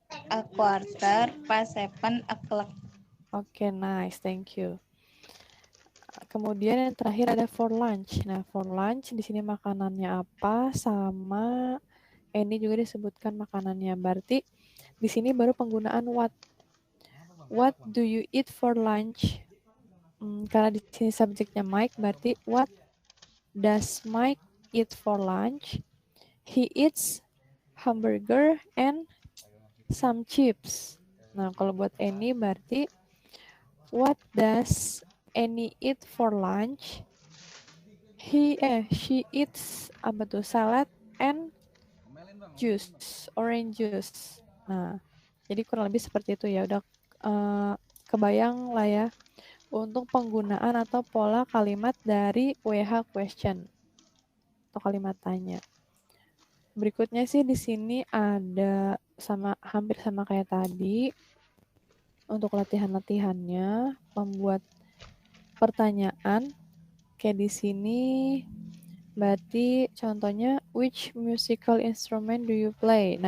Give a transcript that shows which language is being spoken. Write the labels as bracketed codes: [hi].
[en] A quarter past 7 o'clock. Oke, nice. Thank you. [id] Kemudian yang terakhir ada for lunch. Nah, for lunch di sini makanannya apa, sama ini juga disebutkan makanannya. Berarti di sini baru penggunaan what. [en] What do you eat for lunch? [id] Karena di sini subjeknya Mike, berarti [en] what does Mike eat for lunch? He eats hamburger and some chips. Nah, [id] kalau buat Annie berarti [en] what does Annie eat for lunch? She eats [id] apa tuh? [en] Salad and juice, orange juice. [id] Nah, jadi kurang lebih seperti itu ya. Udah kebayang lah ya untuk penggunaan atau pola kalimat dari WH question atau kalimat tanya. Berikutnya sih di sini ada hampir sama kayak tadi. Untuk latihan-latihannya, membuat pertanyaan kayak di sini. Berarti contohnya [en] which musical instrument do you play?